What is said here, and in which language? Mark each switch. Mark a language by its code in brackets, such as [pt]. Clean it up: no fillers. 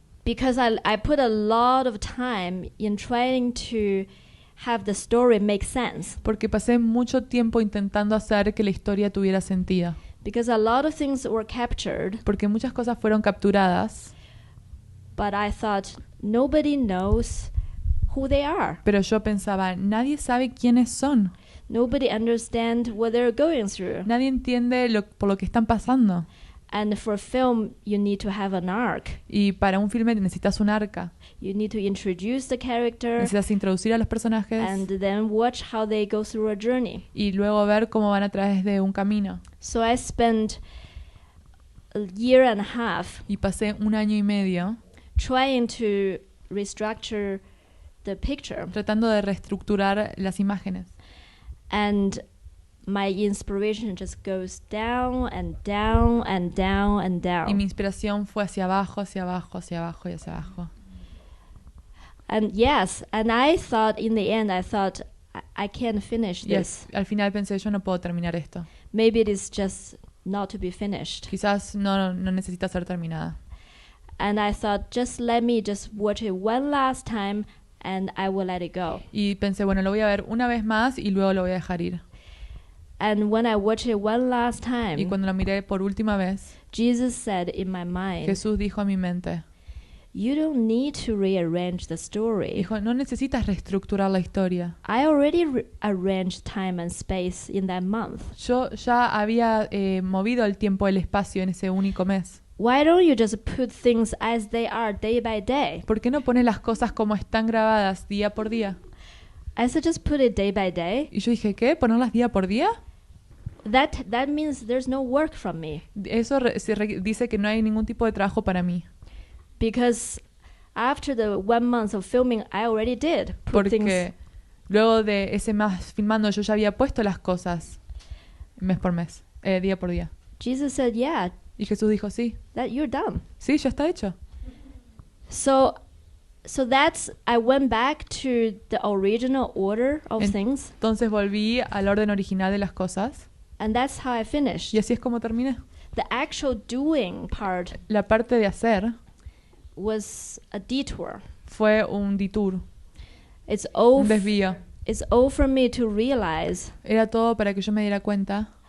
[en] I put a lot of time in trying to have the story make sense. [es] pasé mucho tiempo intentando hacer que la historia tuviera sentido. [en] Because a lot of things were captured, [es] Porque muchas cosas fueron capturadas, [en] but I thought nobody knows who they are. [es] pero yo pensaba, nadie sabe quiénes son. [en] Nobody understands what they're going through. [es] Nadie entiende por lo que están pasando. [en] And for film, you need to have an arc. [es] Y para un filme necesitas un arca. [en] You need to introduce the character [es] Necesitas introducir a los personajes [en] and then watch how they go through a journey. [es] y luego ver cómo van a través de un camino. [en] So I spent a year and a half [es] Y pasé 1 año y medio [en] trying to restructure the picture. [es] tratando de reestructurar las imágenes. [en] and my inspiration just goes down and down and down and [es] Y mi [en] down. [es] inspiración fue hacia abajo, hacia abajo, hacia abajo y hacia abajo. [en] And yes, and I thought in the end, I can't finish this. [es] Al final pensé, yo no puedo terminar esto. [en] Maybe it is just not to be finished. [es] Quizás no necesita ser terminada. [en] And I thought, just let me just watch it one last time and I will let it go. [es] Y pensé, bueno, lo voy a ver una vez más y luego lo voy a dejar ir. [en] And when I watched it one last [es] Y [en] time, [es] cuando lo miré por última vez, [en] Jesus said in my mind, [es] Jesús dijo a mi mente, [en] you don't need to rearrange the story. [es] dijo, no necesitas reestructurar la historia. [en] I already arranged time and space in that month. [es] Yo ya había movido el tiempo y el espacio en ese único mes. [en] Why don't you just put things as they are day by day? [es] ¿Por qué no pones las cosas como están grabadas día por día? [en] I said, just put it day by day. [es] Y yo dije, ¿qué? ¿Ponerlas día por día? [en] That means there's no work from me. [es] Eso dice que no hay ningún tipo de trabajo para mí. [en] Because after the 1 month of filming, I already did put things. [es] Porque luego de ese mes filmando yo ya había puesto las cosas mes por mes, día por día. [en] Jesus said, yeah, [es] Y Jesús dijo, sí, [en] that you're done. [es] sí, ya está hecho. [en] So that's, I went back to the original order of things, [es] Entonces volví al orden original de las cosas [en] and that's how I finished. [es] y así es como terminé. [en] The actual doing part [es] La parte de hacer [en] was a detour. [es] fue un detour, [en] It's all, [es] un desvío. [en] it's all for me to realize [es] Era todo para que yo me diera cuenta,